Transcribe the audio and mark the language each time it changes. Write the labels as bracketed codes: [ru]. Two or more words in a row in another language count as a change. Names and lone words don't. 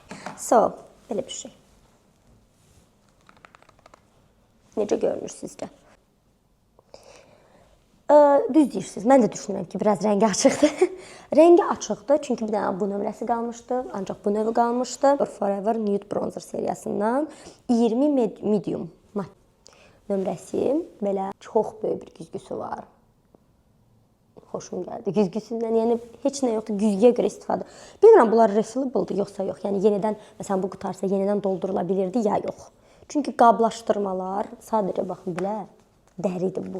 [az] Belə bir şey. Necə görünür sizcə? düz deyirsiniz. Mən də düşünürəm ki, biraz rəngi açıqdır. Rəngi açıqdır, çünki bir dənə bu nömrəsi qalmışdı, ancaq bu növü qalmışdı. Forever Nude Bronzer seriyasından 20 medium mat nömrəsi. Belə çox böyük bir güzgüsü var. Xoşum gəldi güzgüsündən. Yəni heç nə yoxdur, güzgüyə görə istifadə. Bilmirəm bunlar refillable-dur yoxsa yox. Yəni yenidən məsələn bu qutarsa yenidən doldurula bilirdi ya yox. Çünki qablaşdırmalar sadəcə baxın belə dəridir bu.